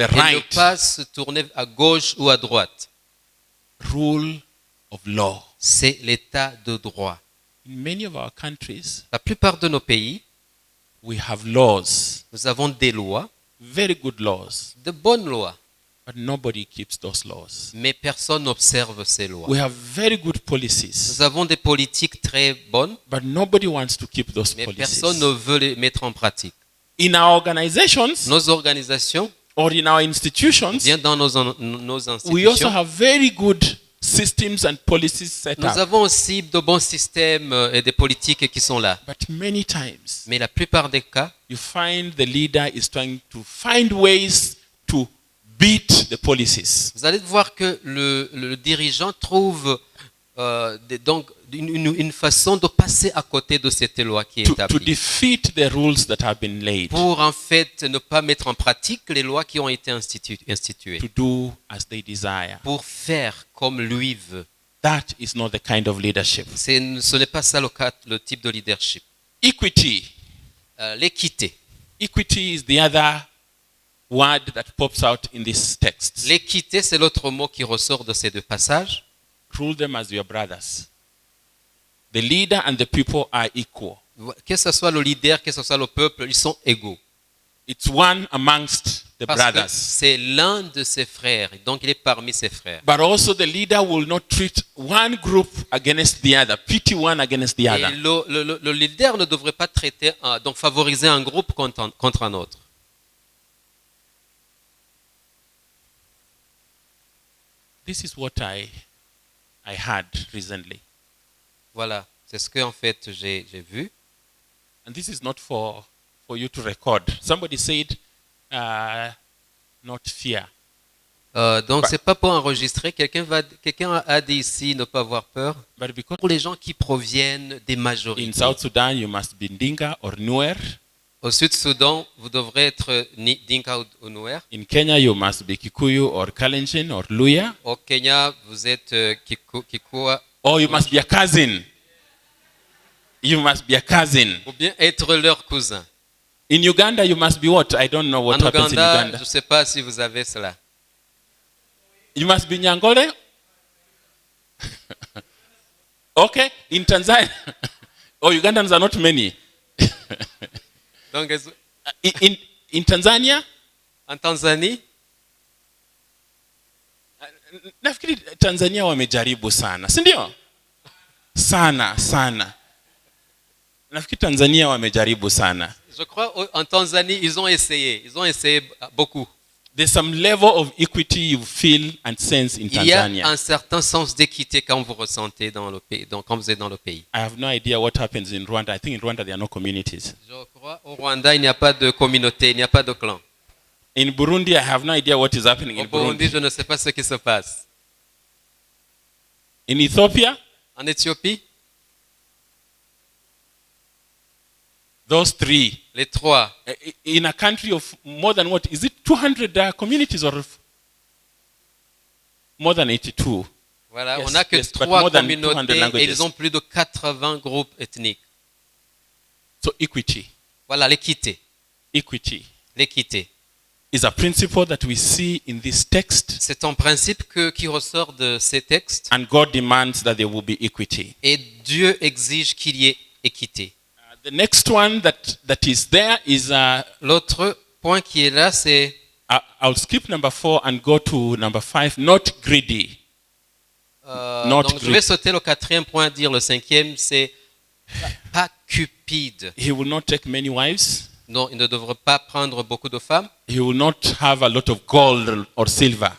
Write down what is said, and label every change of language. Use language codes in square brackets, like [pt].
[fr] Et ne [en] right. [fr] pas se tourner à gauche ou à droite. [en] Rule of law. [fr] C'est l'état de droit. [en] In many of our countries, [fr] La plupart de nos pays, [en] we have laws, [fr] nous avons des lois, [en] very good laws, [fr] de bonnes lois, [en] but nobody keeps those laws. [fr] mais personne n'observe ces lois. [en] We have very good policies, [fr] Nous avons des politiques très bonnes, [en] but nobody wants to keep those [fr] mais [en] policies. [fr] personne ne veut les mettre en pratique. [en] In our organizations [fr] Nos organisations, [en] or in our institutions, [fr] bien dans nos [en] we also [fr] institutions, [en] have very good systems and policies set [fr] nous [en] up. [fr] avons aussi de bons systèmes et des politiques qui sont là. [en] But many times, [fr] Mais la plupart des cas, [en] you find the leader is trying to find ways to beat the policies. [fr] vous allez voir que le dirigeant trouve donc une façon de passer à côté de cette loi qui est [en] To [fr] établie. [en] defeat the rules that have been laid. [fr] Pour en fait ne pas mettre en pratique les lois qui ont été instituées. [en] To do as they desire. [fr] Pour faire comme lui veut. [en] That is not the kind of leadership. [fr] Ce n'est pas ça le type de leadership. [en] Equity. [fr] L'équité. [en] Equity is the other word that pops out in this text. [fr] L'équité, c'est l'autre mot qui ressort de ces deux passages. [en] Rule them as your brothers. The leader and the people are equal. [fr] Que ce soit le leader, que ce soit le peuple, ils sont égaux. [en] It's one amongst the [fr] Parce que [en] brothers. [fr] c'est l'un de ses frères, donc il est parmi ses frères. [en] But also the leader will not treat one group against the other, pity one against the [fr] Et [en] other. [fr] le leader ne devrait pas traiter, donc favoriser un groupe contre un autre. [en] This is what I had recently. [fr] Voilà, c'est ce que en fait j'ai vu. [en] And this is not for you to record. Somebody said, not fear. [fr] Donc c'est pas pour enregistrer. Quelqu'un a dit ici ne pas avoir peur. [en] But because [fr] pour les gens qui proviennent des majorités. [en] in South Sudan, you must be Dinka or Nuer. [fr] Au Sud-Soudan, vous devrez être Dinka ou Nuer. [en] In Kenya, you must be Kikuyu or Kalenjin or Luya. [fr] Au Kenya, vous êtes Kikua. [en] Or you must be a cousin. You must be a cousin. [fr] Ou bien être leur cousin. [en] In Uganda, you must be what? I don't know what happens in Uganda. [fr] Je ne sais pas si vous avez cela. [en] You must be Nyangole? Okay. In Tanzania. Oh, Ugandans are not many. [fr] Donc, [en] in Tanzania? [fr] En Tanzanie? [sw] Nafikiri Tanzania wamejaribu sana, si ndio? Sana. Nafikiri Tanzania wamejaribu sana. [fr] Je crois en Tanzanie, ils ont essayé beaucoup. [en] There's some level of equity you feel and sense in [fr] Il y a [en] Tanzania. [fr] un certain sens d'équité quand vous ressentez dans le pays, quand vous êtes dans le pays. [en] I have no idea what happens in Rwanda. I think in Rwanda there are no communities. [fr] Je crois au Rwanda, il n'y a pas de communauté, il n'y a pas de clan. [en] In Burundi, I have no idea what is happening [fr] Au [en] in Burundi, [fr] Burundi. je ne sais pas ce qui se passe. [en] In Ethiopia, [fr] En Éthiopie, [en] those three. [fr] les trois. [en] In a country of more than what? Is it 200 communities or more than 82? [fr] Voilà, [en] Yes, [fr] on n'a que [en] yes, but [fr] trois [en] more than 200 [fr] communautés et [en] languages. [fr] ils ont plus de 80 groupes ethniques. [en] So equity. [fr] Voilà, l'équité. [en] Equity [fr] L'équité. [en] is a principle that we see in this text, [fr] C'est un principe qui ressort de ces textes [en] and God demands that there will be equity. [fr] et Dieu exige qu'il y ait équité. [en] The next one that is there is [fr] L'autre point qui est là, c'est [en] I'll skip number 4 and go to number 5. Not greedy. Not [fr] donc je vais sauter le quatrième point, dire le cinquième, c'est pas cupide. [en] He will not take many wives. [fr] Non, il ne devra pas prendre beaucoup de femmes. [en] He will not have a lot of gold or silver.